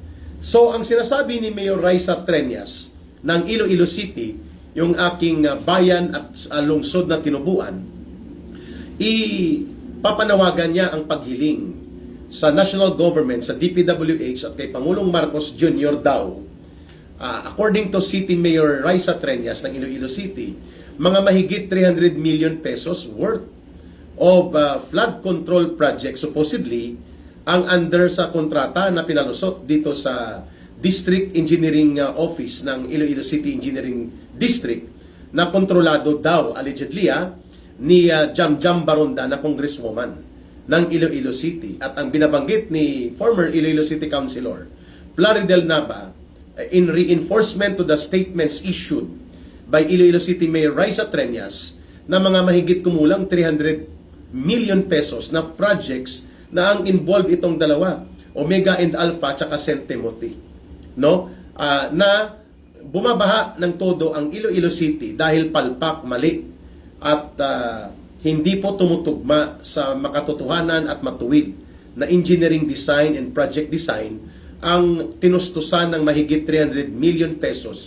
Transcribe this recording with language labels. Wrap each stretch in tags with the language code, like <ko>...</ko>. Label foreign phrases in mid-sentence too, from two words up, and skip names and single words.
<tl>So ang sinasabi ni Mayor Raisa Treñas ng Iloilo City, yung aking bayan at lungsod na tinubuan, papanawagan niya ang paghiling sa national government, sa DPWH at kay Pangulong Marcos Jr. daw.</tl> <en>According to</en> <tl>City Mayor Raisa Treñas ng Iloilo City, mga mahigit 300</tl> <en>million pesos worth of flood control project</en> <tl>supposedly ang under sa kontrata na pinalusot dito sa District Engineering Office ng Iloilo City Engineering District na kontrolado daw allegedly ni Jamjam Baronda na congresswoman ng Iloilo City. At ang binabanggit ni former Iloilo City Councilor Plaridel Nava</tl> <en>in reinforcement to the statements issued by</en> <tl>Iloilo City Mayor Raisa Treñas na mga mahigit kumulang 300</tl> <en>million pesos</en> <tl>na projects na ang involved itong dalawa, Omega and Alpha at St. Timothy, no? Na bumabaha ng todo ang Iloilo City dahil palpak, mali at hindi po tumutugma sa makatotohanan at matuwid na</tl> <en>engineering design and project design</en> <tl>ang tinustusan ng mahigit 300</tl> <en>million pesos.</en>